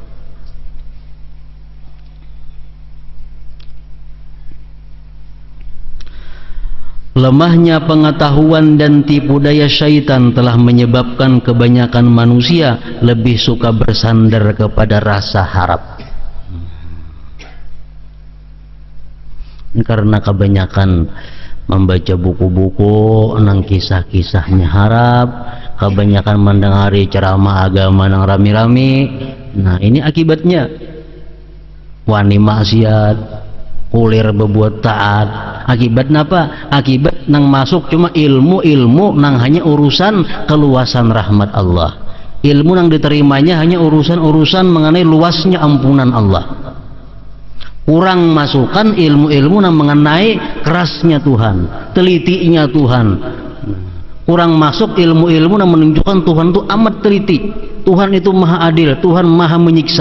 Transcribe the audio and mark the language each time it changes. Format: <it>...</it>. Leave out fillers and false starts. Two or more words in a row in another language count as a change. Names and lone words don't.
<id>Lemahnya pengetahuan dan tipu daya syaitan telah menyebabkan kebanyakan manusia lebih suka bersandar kepada rasa harap. Karena kebanyakan membaca buku-buku nang kisah-kisahnya harap, kebanyakan mendengari ceramah agama nang rami-rami.</id> <bjn>Nah, ini akibatnya wani maksiat, kulir berbuat taat.</bjn> <id>Akibatnya apa? Akibat nang masuk cuma ilmu nang hanya urusan keluasan rahmat Allah. Ilmu nang diterimanya hanya urusan mengenai luasnya ampunan Allah. Kurang masukkan ilmu-ilmu yang mengenai kerasnya Tuhan, telitinya Tuhan. Kurang masuk ilmu-ilmu yang menunjukkan Tuhan itu amat teliti, Tuhan itu maha adil, Tuhan maha menyiksa.</id>